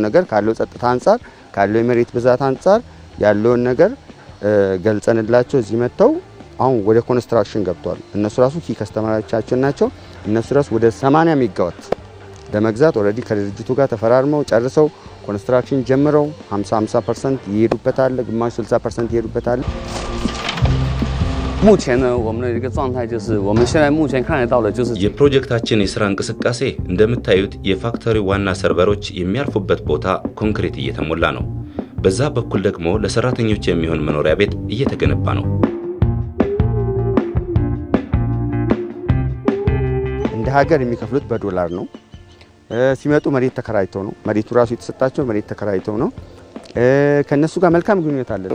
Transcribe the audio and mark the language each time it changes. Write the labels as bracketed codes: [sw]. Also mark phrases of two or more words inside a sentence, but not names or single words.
[am] ነገር ካለው ጸጥታ አንፃር ካለው የመሬት ብዛት አንፃር ያለውን ነገር ገልጸንላቸው እዚህ መጥተው አሁን ወደ ኮንስትራክሽን ገብቷል። እነሱ ራሱ ኪ ከስተመሮቻችን ናቸው። እነሱ ራሱ ወደ 80 ሜጋዋት ለመግዛት ኦልሬዲ ከድርጅቱ ጋር ተፈራርመው ጨርሰው ኮንስትራክሽን ጀምረው 50% ይሄዱበታል፣ ግማሽ 60% ይሄዱበታል። [zh] 目前呢我们的一个状态就是我们现在目前看得到的就是 [am] የፕሮጀክታችን የሥራ እንቅስቃሴ እንደምታዩት የፋክተሪ ዋና ሰርቨሮች የሚያርፉበት ቦታ ኮንክሪት እየተሞላ ነው። በዛ በኩል ደግሞ ለሰራተኞች የሚሆን መኖሪያ ቤት እየተገነባ ነው። እንደ ሀገር የሚከፍሉት በዶላር ነው። ሲመጡ መሬት ተከራይተው ነው። መሬቱ ራሱ የተሰጣቸው መሬት ተከራይተው ነው። ከነሱ ጋር መልካም ግንኙነት አለ።